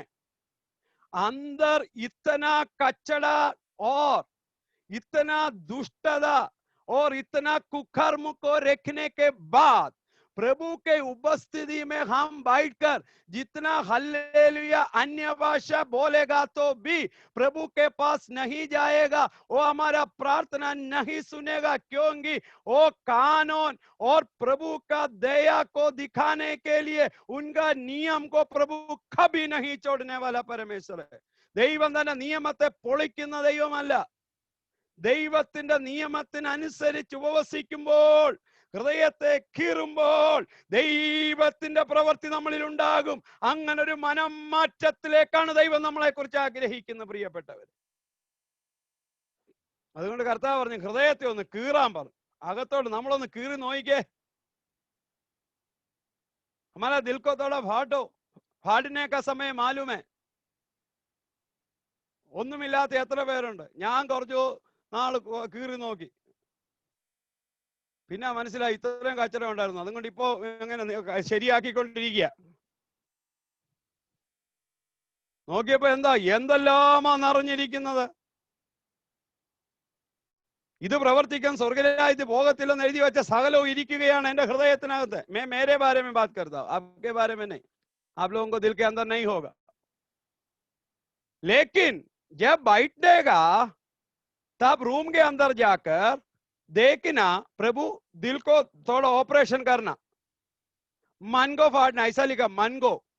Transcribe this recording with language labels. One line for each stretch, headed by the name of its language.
Hindi: अंदर इतना कचड़ा और इतना दुष्टता और इतना कुकर्म को रखने के बाद प्रभु के उपस्थिति में हम बैठकर जितना हल्लेलुया अन्य भाषा बोलेगा तो भी प्रभु के पास नहीं जाएगा, वो हमारा प्रार्थना नहीं सुनेगा. क्योंकि वो कानून और प्रभु का दया को दिखाने के लिए उनका नियम को प्रभु कभी नहीं छोड़ने वाला परमेश्वर है.
Malayalam: ദൈവം തന്നെ നിയമത്തെ പൊളിക്കുന്ന ദൈവമല്ല. ദൈവത്തിന്റെ നിയമത്തിനനുസരിച്ച് ഉപവസിക്കുമ്പോൾ, ഹൃദയത്തെ കീറുമ്പോൾ ദൈവത്തിന്റെ പ്രവൃത്തി നമ്മളിൽ ഉണ്ടാകും. അങ്ങനെ ഒരു മനം മാറ്റത്തിലേക്കാണ് ദൈവം നമ്മളെ കുറിച്ച് ആഗ്രഹിക്കുന്ന പ്രിയപ്പെട്ടവർ. അതുകൊണ്ട് കർത്താവ് പറഞ്ഞു ഹൃദയത്തെ ഒന്ന് കീറാൻ പറഞ്ഞു. അകത്തോട് നമ്മളൊന്ന് കീറി നോയിക്കേ.
Hindi: हमारा दिल को थोड़ा फाटो. फाड़ने का समय मालूम है.
Malayalam: ഒന്നുമില്ലാത്ത എത്ര പേരുണ്ട്. ഞാൻ കുറച്ചു നാൾ കീറി നോക്കി, പിന്നെ മനസ്സിലായി ഇത്രയും കച്ചറ ഉണ്ടായിരുന്നു. അതുകൊണ്ട് ഇപ്പോ എങ്ങനെ ശരിയാക്കിക്കൊണ്ടിരിക്കുക. നോക്കിയപ്പോ എന്തെല്ലാമാ നിറഞ്ഞിരിക്കുന്നത്. ഇത് പ്രവർത്തിക്കാൻ സ്വർഗരാജ്യത്തിൽ പോകത്തില്ലെന്ന് എഴുതി വെച്ച സകലവും ഇരിക്കുകയാണ് എന്റെ ഹൃദയത്തിനകത്ത്.
Hindi: मैं मेरे बारे में बात करता हूं, आपके बारे में नहीं. आप लोगों को दिल के अंदर नहीं होगा. लेकिन जब बैठेगा तब रूम के अंदर जाकर देखना, प्रभु दिल को थोड़ा ऑपरेशन करना, मन को फाड़ना. ऐसा लिखा, मन को.